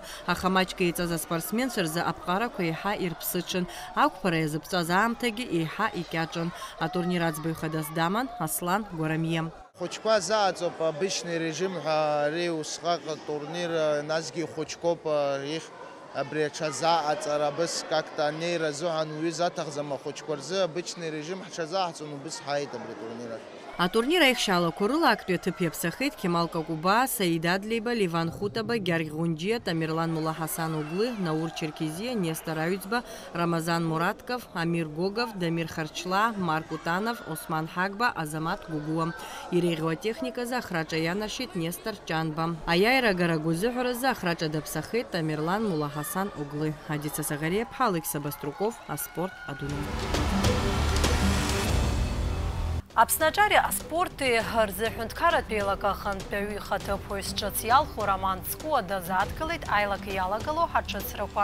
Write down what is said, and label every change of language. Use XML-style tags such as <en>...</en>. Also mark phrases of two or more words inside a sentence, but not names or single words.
<ab>Аха маҷк еиҵаз аспортсменцәа рзы аԥҟарақәа еиҳа ирԥсыҽын. Ақәԥара иазыԥҵәаз аамҭагьы еиҳа икьаҿын. Атурнир аӡбаҩ хадас даман Аслан Гәарамиа. Хәыҷқәа зааҵоуп</ab> <ru>обычный режим</ru> <ab>ҳәа ари усҟак турнир насгьы ихәыҷқәоуп абри аҽазааҵара быс как-то анеира азыҳәан уаҩы заҭахӡам ахәыҷқәа рзы</ab> <ru>обычный режим</ru> <ab>ҳҽазааҳҵон убыс ҳааит абри атурнир ахь. Атурнир аихшьаалақәа рыла актәи аҭыԥ иаԥсахеит Кемал Какуба, Саид Адлеиба, Ливан Хутаба, Гьаргь Ӷәынџьиа, Тамерлан Муллаҳасан Оглы, Наур Черкезиа, Нестор Аҩӡба, Рамазан Муратков, Амир Гогов, Дамир Харчла, Марк Утанов, Осман Ҳагба, Азамат Гугуа. Иреиӷьу атехниказы ахраҿа ианаршьит Нестор Ҷанба. Аиааира агарагәы азыҳәаразы ахраҿа даԥсахеит Тамерлан Муллаҳасан Оглы. Адица Саӷариаԥҳа, Алексей Баструков, Аспорт Адунеи. Аԥснаҿари аспорти рзыҳәынҭқарратә еилакы ахантәаҩы ихаҭыԥуаҩс ҿыц иалху Роман Цкуа дазааҭгылеит аилака иалагало ҳаҿыцрақәа.</ab>